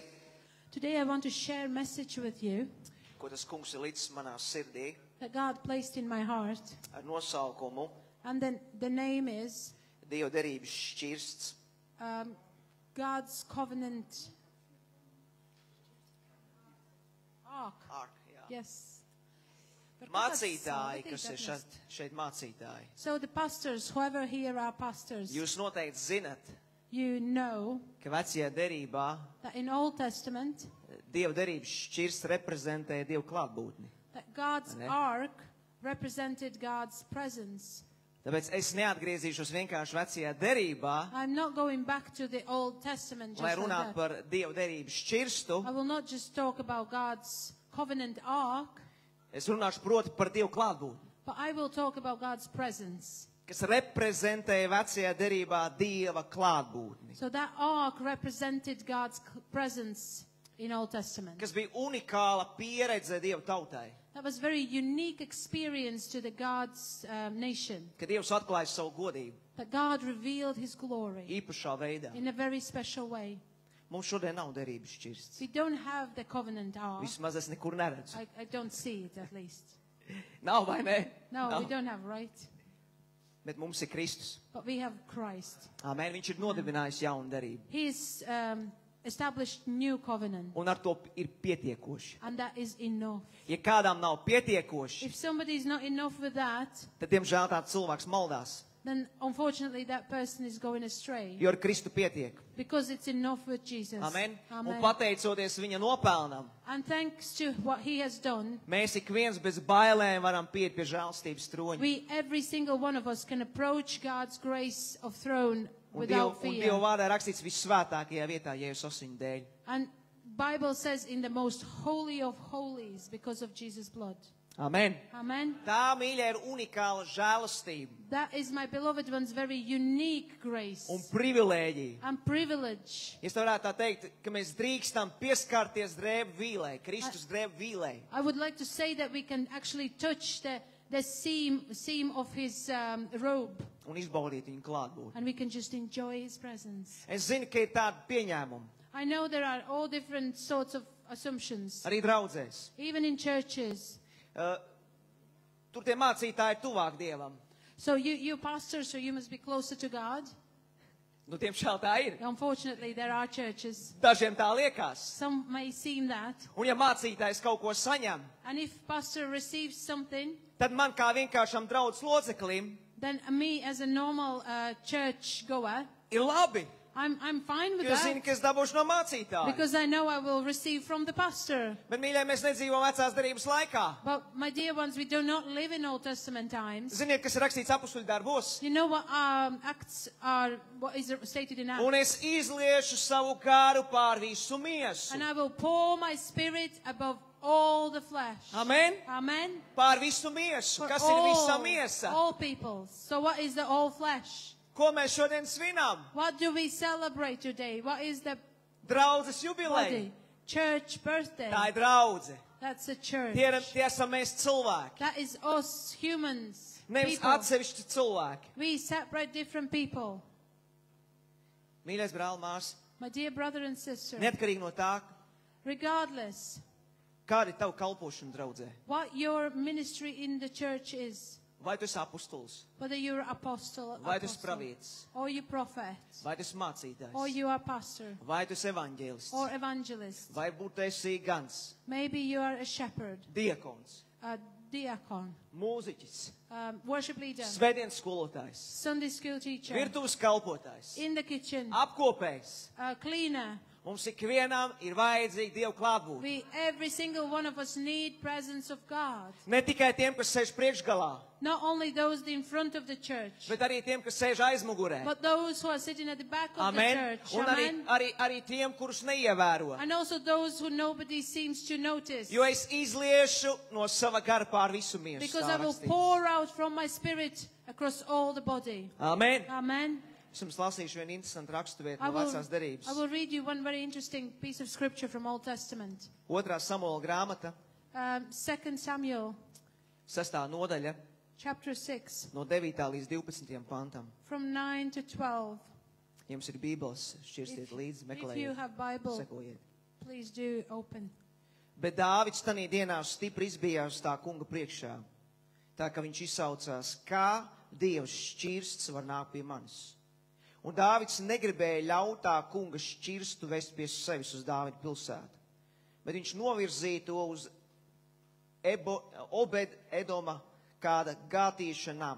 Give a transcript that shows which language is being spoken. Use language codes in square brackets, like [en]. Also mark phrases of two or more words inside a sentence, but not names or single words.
[en] Today I want to share a message with you [lv] ko tas kungs ir līdz manā sirdī, [en] that God placed in my heart. [lv] ar nosaukumu [en] And then the name is [lv] Dieva derības šķirsts. [en] God's covenant ark. Ark, [lv] jā. [en] Yes. [lv] Mācītāji, kas ir šeit mācītāji. [en] So the pastors, whoever here are pastors, [lv] Jūs noteikti zinat, [en] you know [lv] ka vecajā derībā [en] that in Old Testament [lv] Dieva derības šķirsts reprezentē Dieva klātbūtni. [en] that God's [lv] Ne? [en] ark represented God's presence. [lv] Tāpēc es neatgriezīšos vienkārši vecajā derībā, [en] I'm not going back to the Old Testament just [lv] lai [en] like [lv] runātu [en] that. [lv] par Dieva derības šķirstu. [en] I will not just talk about God's covenant ark, [lv] Es runāšu proti par Dieva klātbūtni. [en] but I will talk about God's presence. [lv] kas reprezentē vecajā derībā Dieva klātbūtni, [en] So that ark represented God's presence in Old Testament. [lv] kas bija unikāla pieredze Dieva tautai, [en] That was very unique experience to the God's nation. [lv] kad Dievs atklāja savu godību [en] That God revealed his glory [lv] īpašā veidā. [en] in a very special way. [lv] Mums šodien nav derības šķirsts. [en] We don't have the covenant ark. [lv] Vismaz es nekur neredzu. [en] I don't see it at least. [lv] Nav vai ne? [en] No, [lv] Nav. [en] we don't have, right? [lv] Bet mums ir Kristus. [en] But we have Christ. Amen. [lv] Viņš ir nodibinājis jaunu derību. [en] He's established new covenant. [lv] Un ar to ir pietiekoši. [en] And that is enough. [lv] Ja kādām nav pietiekoši, [en] If somebody is not enough with that, [lv] tad, diemžēl, tāds cilvēks maldās. [en] then unfortunately that person is going astray. [lv] Jo ar Kristu pietiek. [en] Because it's enough with Jesus. [lv] Amen. Un [en] Amen. [lv] pateicoties viņa nopelnam, [en] And thanks to what he has done, [lv] mēs ik viens bez bailēm varam pieiet pie žēlstības troņa. [en] we, every single one of us, can approach God's grace of throne [lv] Un [en] without [lv] Dieva [en] fear. [lv] vārdā rakstīts vissvētākajā vietā, Jēzus asiņu dēļ. [en] And Bible says in the most holy of holies because of Jesus' blood. [lv] Amen. [en] Amen. [lv] Tā, mīļā, ir unikāla žēlastība [en] That is, my beloved ones, very unique grace [lv] un privilēģija. [en] and privilege. [lv] Es varētu tā teikt, ka mēs drīkstam pieskarties drēbu vīlei, Kristus drēbu vīlei. [en] I would like to say that we can actually touch the seam of his robe, [lv] Un izbaudīt viņu klātbūtni. [en] and we can just enjoy his presence. [lv] Es zinu, ka ir tādi pieņēmumi. [en] I know there are all different sorts of assumptions, [lv] Arī draudzēs. [en] even in churches. [lv] Tur tie mācītāji ir tuvāk Dievam. [en] So you pastor, so you must be closer to God. [lv] Nu, tiemžēl tā ir. [en] Unfortunately, there are churches. [lv] Dažiem tā liekas. [en] Some may seem that. [lv] Un ja mācītājs kaut ko saņem, [en] And if pastor receives something, [lv] tad man kā vienkāršam draudzes loceklim [en] then me as a normal church goer, [lv] ir labi. [en] I'm fine with [lv] Jo es zinu, [en] that. [lv] ka es dabūšu no mācītāja. [en] Because I know I will receive from the pastor. [lv] Bet, mīļie, mēs nedzīvojam vecās derības laikā. [en] But my dear ones, we do not live in Old Testament times. [lv] Ziniet, kas ir rakstīts apustuļu darbos? [en] You know what Acts are, what is stated in Acts? [lv] Un es izliešu savu garu pār visu miesu. [en] And I will pour my spirit above all the flesh. [lv] Amen? [en] Amen. [lv] Pār visu miesu. [en] For [lv] Kas ir visa miesa? [en] all people. So what is the all flesh? [lv] Ko mēs šodien svinām? [en] What do we celebrate today? What is the [lv] Draudzes jubileja. [en] body? Church birthday. [lv] Tā ir draudze. [en] That's a church. [lv] Tie esam mēs cilvēki. [en] That is us humans. [lv] Nevis [en] People. [lv] atsevišķi cilvēki. [en] We separate different people. [lv] Mīļais brāl, māsa, [en] My dear brother and sister, [lv] neatkarīgi no tā, [en] regardless [lv] kāda ir tava kalpošana draudzē. [en] what your ministry in the church is, [lv] Vai tu esi apustulis, [en] whether you're apostle, [lv] vai tu esi pravietis, [en] or you prophet, [lv] vai tu esi mācītājs, [en] or you are pastor, [lv] vai tu esi evaņģēlists, [en] or evangelist, [lv] vai būtu esi gans, [en] maybe you are a shepherd, [lv] diakons, [en] a diakon, [lv] mūziķis, [en] worship leader, [lv] svētdienas skolotājs, [en] Sunday school teacher, [lv] virtuves kalpotājs, [en] in the kitchen, [lv] apkopējs. [en] cleaner. [lv] Mums ikvienam ir vajadzīga Dieva klātbūtne. [en] Every single one of us need presence of God. [lv] Ne tikai tiem, kas sēž priekšgalā, [en] Not only those in front of the church, [lv] bet arī tiem, kas sēž aizmugurē. [en] but those who are sitting at the back of [lv] Amen. [en] the church. [lv] Un arī tiem, kurus neievēro. [en] And also those who nobody seems to notice. [lv] Jo es izliešu no sava gara pār visu miesu. [en] Because [lv] tā [en] I will [lv] rakstīts. [en] pour out from my spirit across all the body. [lv] Amen. [en] Amen. [lv] Es jums lasīšu vienu interesantu raksturvietu [en] I [lv] no vecās derības. [en] will read you one very interesting piece of scripture from Old Testament. [lv] 2. Samuela grāmata, [en] 2 Samuel [lv] 6. nodaļa, [en] chapter 6, [lv] no 9. līdz 12. pantam. [en] from 9 to 12. [lv] Jums ir bībeles, šķirstiet līdzi, [en] If you [lv] meklējiet, [en] have Bible, [lv] sekojiet. [en] please do open. [lv] Bet Dāvids tanī dienā stipri izbijās tā kunga priekšā, tā ka viņš izsaucās, kā Dievs šķirsts var nākt pie manis. Un Dāvids negribēja ļaut tā kunga šķirstu vest pie sevis uz Dāvida pilsētu, bet viņš novirzīja to uz Obed-Edoma kāda gātieša nama.